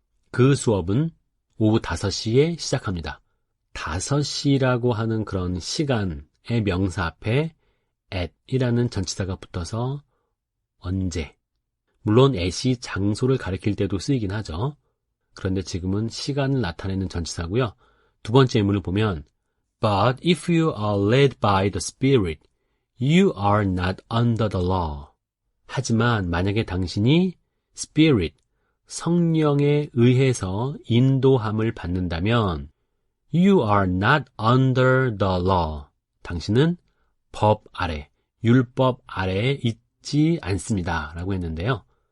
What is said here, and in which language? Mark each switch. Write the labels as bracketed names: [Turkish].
[Korean] 그 수업은 오후 5시에 시작합니다. 5시라고 하는 그런 시간의 명사 앞에 at 이라는 전치사가 붙어서 언제, 물론 at이 장소를 가리킬 때도 쓰이긴 하죠. 그런데 지금은 시간을 나타내는 전치사고요. 두 번째 예문을 보면 [English] But if you are led by the Spirit, you are not under the law. [Korean] 하지만 만약에 당신이 Spirit, 성령에 의해서 인도함을 받는다면 [English] You are not under the law. [Korean] 당신은 법 아래, 율법 아래에 있지 않습니다. 라고 했는데요.